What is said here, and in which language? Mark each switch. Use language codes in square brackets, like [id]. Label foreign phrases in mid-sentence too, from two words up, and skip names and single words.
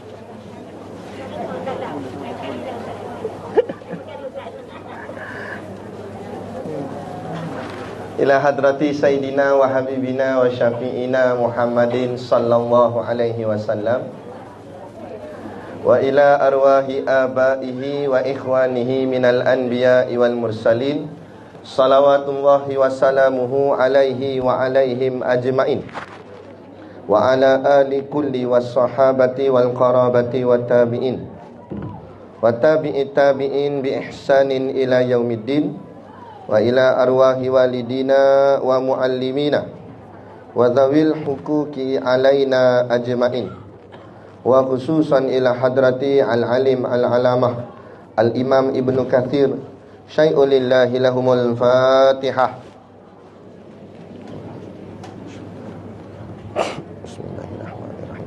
[ar] إلى حضرة سيدنا وحبيبنا وشفيعنا محمد صلى الله عليه وسلم، وإلى أرواح آبائه وإخوانه من الأنبياء والمرسلين، صلوات الله وسلامه عليه وعليهم أجمعين، و على آل كل والصحابة والقرابة والتابعين وتابعي التابعين بإحسان إلى يوم الدين، وإلى أرواح والدينا ومعلمينا وذوي الحقوق علينا أجمعين، وخصوصا إلى حضرة العالم العلامة الإمام Ibnu Katsir شيء لله لهم الفاتحة. بسم الله الرحمن الرحيم.